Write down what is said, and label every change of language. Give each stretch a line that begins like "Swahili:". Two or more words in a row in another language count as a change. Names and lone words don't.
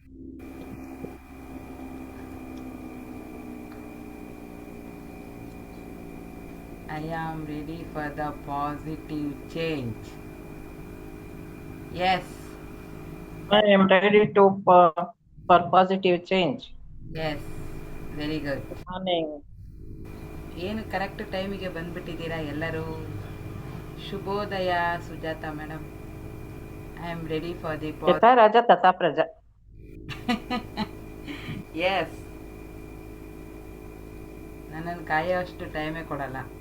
English: I am ready for the positive change. Yes, I am ready for positive change. yes, very good. Good morning.
Kannada: ಏನು ಕರೆಕ್ಟ್ ಟೈಮಿಗೆ ಬಂದ್ಬಿಟ್ಟಿದ್ದೀರಾ ಎಲ್ಲರೂ. ಶುಭೋದಯ ಸುಜಾತ ಮೇಡಮ್.
English: I am ready for the
Sanskrit: ಯಥಾ ರಾಜ ತಥಾ ಪ್ರಜಾ.
Kannada: ಎಸ್, ನನ್ನನ್ನು ಕಾಯೋಷ್ಟು ಟೈಮೇ ಕೊಡಲ್ಲ.